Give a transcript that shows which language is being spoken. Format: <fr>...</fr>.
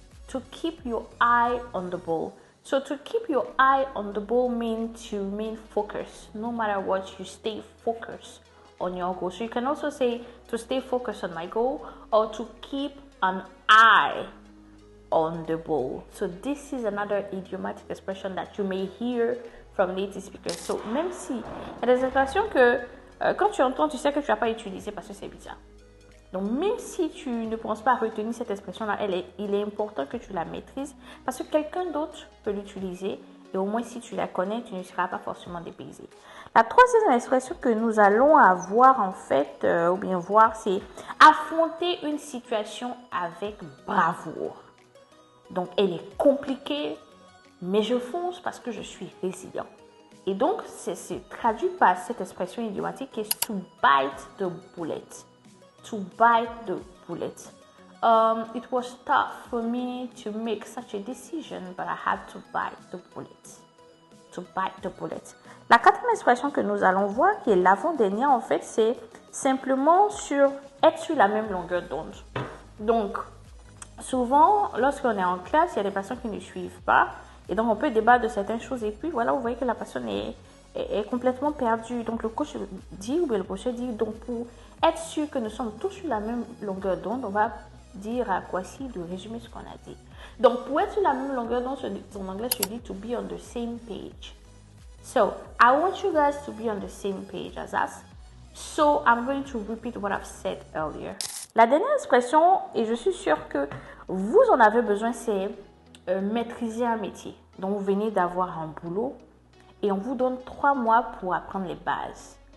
<en>To keep your eye on the ball. So to keep your eye on the ball means to remain focused. No matter what, you stay focused on your goal. So you can also say to stay focused on my goal, or to keep an eye on the ball. So this is another idiomatic expression that you may hear from native speakers. So</en> <fr>même si il y a des expressions que quand tu entends, tu sais que tu vas pas utiliser parce que c'est bizarre. Donc même si tu ne penses pas retenir cette expression-là, il est important que tu la maîtrises parce que quelqu'un d'autre peut l'utiliser et au moins si tu la connais, tu ne seras pas forcément dépaysé. La troisième expression que nous allons avoir en fait, ou bien voir, c'est affronter une situation avec bravoure. Donc elle est compliquée, mais je fonce parce que je suis résilient. Et donc c'est traduit par cette expression idiomatique qui est</fr> <en>to bite the bullet. To bite the bullet. It was tough for me to make such a decision, but I had to bite the bullet. To bite the bullet.</en> <fr>La quatrième expression que nous allons voir, qui est l'avant-dernière en fait, c'est simplement être sur la même longueur d'onde. Donc, souvent, lorsqu'on est en classe, il y a des personnes qui ne suivent pas, et donc on peut débattre de certaines choses, et puis voilà, vous voyez que la personne est complètement perdue. Donc le coach dit, ou bien le professeur dit, donc pour être sûr que nous sommes tous sur la même longueur d'onde, on va dire à Kwasi de résumer ce qu'on a dit. Donc pour être sur la même longueur d'onde, en anglais, je dis</fr> <en>to be on the same page. So I want you guys to be on the same page as us. So I'm going to repeat what I've said earlier.</en> <fr>La dernière expression, et je suis sûre que vous en avez besoin, c'est maîtriser un métier. Donc vous venez d'avoir un boulot et on vous donne 3 mois pour apprendre les bases.</fr>